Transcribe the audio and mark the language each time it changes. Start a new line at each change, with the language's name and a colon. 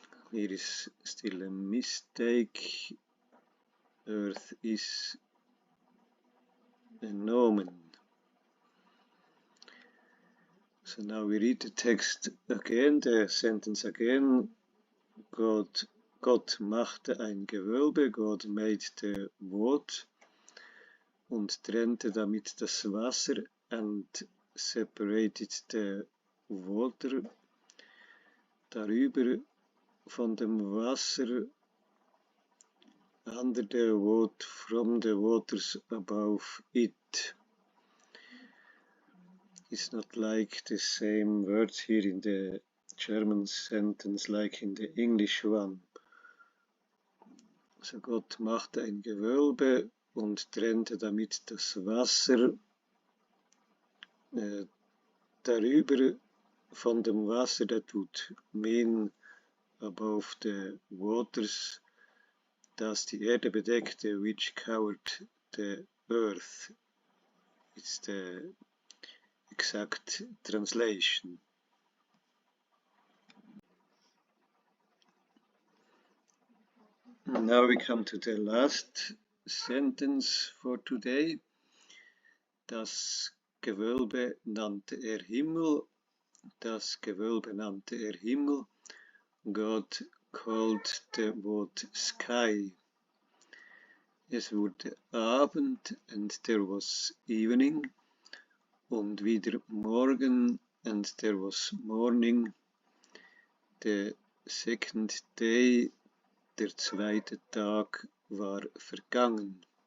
English: Here is still a mistake. Earth is a nomen. So now we read the text again, the sentence again.
German: Gott machte ein Gewölbe,
English: God made the wood
German: und trennte damit das Wasser
English: and separated the water.
German: Darüber von dem Wasser
English: under the wood from the waters above it. It's not like the same words here in the German sentence like in the English one.
German: So Gott machte ein Gewölbe und trennte damit das Wasser darüber von dem Wasser,
English: that would mean above the waters,
German: das die Erde bedeckte,
English: which covered the earth. It's the exact translation. Now we come to the last sentence for today.
German: Das Gewölbe nannte er Himmel. Das Gewölbe nannte er Himmel.
English: God called the wood sky.
German: Es wurde Abend
English: and there was evening.
German: Und wieder Morgen
English: and there was morning. The second day,
German: der zweite Tag, war vergangen.